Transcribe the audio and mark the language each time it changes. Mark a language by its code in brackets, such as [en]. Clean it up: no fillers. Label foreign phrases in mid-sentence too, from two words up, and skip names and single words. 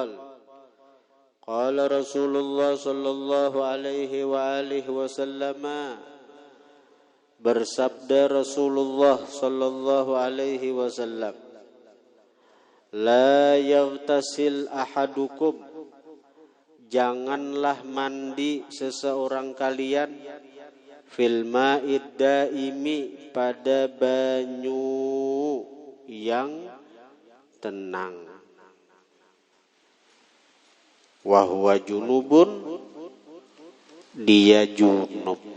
[ar] قال رسول الله صلى الله عليه وعلى آله وسلم, bersabda رسول الله صلى الله عليه وسلم لا يغتسل أحدكم, [id] janganlah mandi seseorang kalian, [ar] في الماء الدائم, [id] pada banyu yang tenang, [ar] وهو جنب, [id] dia junub.